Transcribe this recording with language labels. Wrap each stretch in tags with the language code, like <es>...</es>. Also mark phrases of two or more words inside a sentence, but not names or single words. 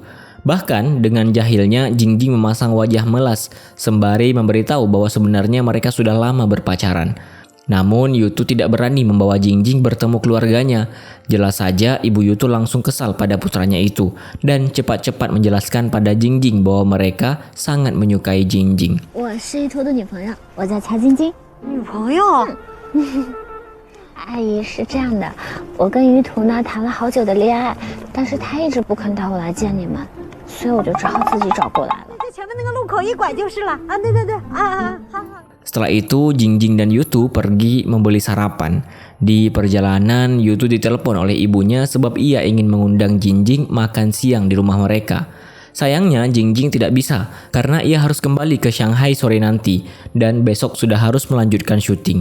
<id>Bahkan dengan jahilnya Jingjing memasang wajah melas sembari memberitahu bahwa sebenarnya mereka sudah lama berpacaran. Namun Yutu tidak berani membawa Jingjing bertemu keluarganya. Jelas saja ibu Yutu langsung kesal pada putranya itu dan cepat-cepat menjelaskan pada Jingjing bahwa mereka sangat menyukai Jingjing.</id> <zh>我是一图的女朋友，我叫乔晶晶。女朋友？阿姨是这样的，我跟于途呢谈了好久的恋爱，但是他一直不肯带我来见你们，所以我就只好自己找过来了。在前面那个路口一拐就是了啊！对对对，好。</zh> <id>Setelah itu Jingjing dan Yutu pergi membeli sarapan. Di perjalanan Yutu ditelepon oleh ibunya sebab ia ingin mengundang Jingjing makan siang di rumah mereka. Sayangnya Jingjing tidak bisa karena ia harus kembali ke Shanghai sore nanti dan besok sudah harus melanjutkan syuting.</id>